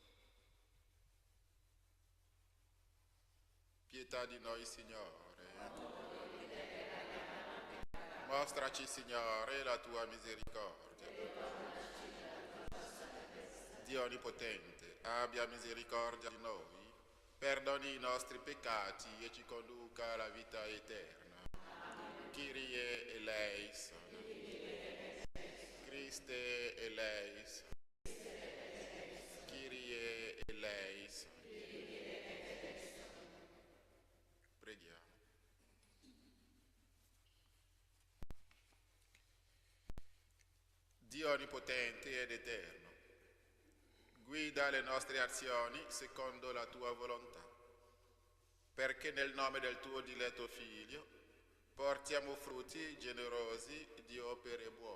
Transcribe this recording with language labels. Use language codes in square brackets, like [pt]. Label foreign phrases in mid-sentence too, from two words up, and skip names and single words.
[it] Pietà di noi, Signore. Mostraci, Signore, la tua misericordia. Dio Onnipotente, abbia misericordia di noi, perdoni i nostri peccati e ci conduca alla vita eterna. [el] Kyrie eleison. Christe eleison. Kyrie eleison. [it] Preghiamo. Dio Onnipotente ed Eterno, guida le nostre azioni secondo la tua volontà, perché nel nome del tuo diletto Figlio portiamo frutti generosi di opere buone.